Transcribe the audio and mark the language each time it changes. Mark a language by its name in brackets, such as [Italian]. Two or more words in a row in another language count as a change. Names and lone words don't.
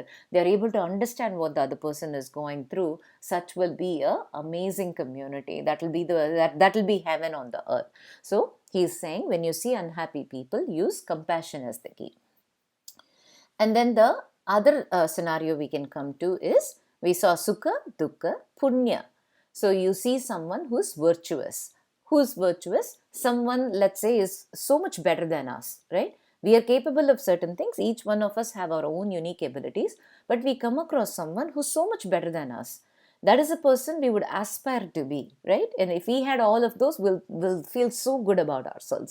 [English] They are able to understand what the other person is going through. Such will be an amazing community. That will be heaven on the earth. So he is saying, when you see unhappy people, use compassion as the key. And then the other scenario we can come to is, we saw [Sanskrit] सुख, दुक्ख, पुण्य. [English] So you see someone who's virtuous. Who's virtuous? Someone, let's say, is so much better than us, right? We are capable of certain things. Each one of us have our own unique abilities, but we come across someone who's so much better than us. That is a person we would aspire to be, right? And if we had all of those, we'll feel so good about ourselves.